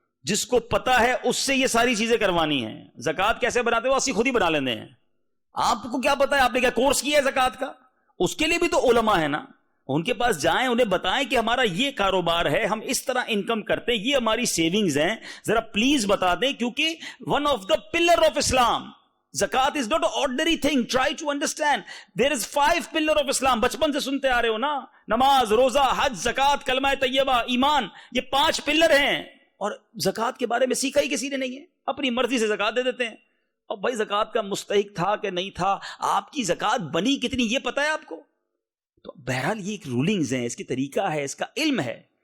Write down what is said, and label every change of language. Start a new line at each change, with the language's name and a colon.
Urdu: جس کو پتا ہے اس سے یہ ساری چیزیں کروانی ہیں. زکوٰۃ کیسے بناتے ہیں وہ اسی خود ہی بنا لیتے ہیں. آپ کو کیا پتا ہے؟ آپ نے کیا کورس کیا ہے زکوٰۃ کا؟ اس کے لیے بھی تو علماء ہے نا، ان کے پاس جائیں، انہیں بتائیں کہ ہمارا یہ کاروبار ہے، ہم اس طرح انکم کرتے ہیں، یہ ہماری سیونگز ہیں، ذرا پلیز بتا دیں. کیونکہ
English: One of the pillar of Islam زکوٰۃ is not ordinary thing. Try to understand there is 5 pillar of Islam.
Urdu: بچپن سے سنتے آ رہے ہو نا، نماز، روزہ، حج، زکوٰۃ، کلمہ طیبہ، ایمان، یہ 5 پلر ہیں. اور زکوٰۃ کے بارے میں سیکھا ہی کسی نے نہیں ہے، اپنی مرضی سے زکوٰۃ دے دیتے ہیں. اب بھائی زکوٰۃ کا مستحق تھا کہ نہیں تھا، آپ کی زکوٰۃ بنی کتنی یہ پتا ہے آپ کو؟ تو بہرحال یہ ایک رولنگز ہیں، اس کی طریقہ ہے، اس کا علم ہے.